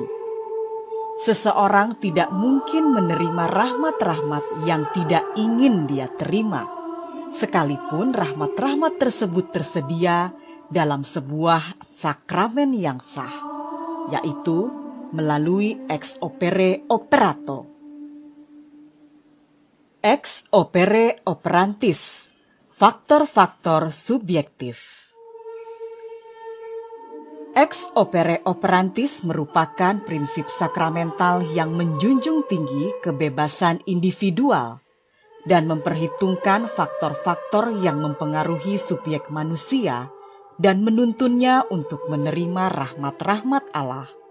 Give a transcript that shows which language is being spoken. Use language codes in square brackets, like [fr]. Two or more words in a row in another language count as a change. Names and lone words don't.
[id] Seseorang tidak mungkin menerima rahmat-rahmat yang tidak ingin dia terima, sekalipun rahmat-rahmat tersebut tersedia dalam sebuah sakramen yang sah, yaitu melalui [la] ex opere operato. Ex opere operantis, [id] faktor-faktor subjektif. [la] Ex opere operantis [id] merupakan prinsip sakramental yang menjunjung tinggi kebebasan individual dan memperhitungkan faktor-faktor yang mempengaruhi subjek manusia dan menuntunnya untuk menerima rahmat-rahmat Allah.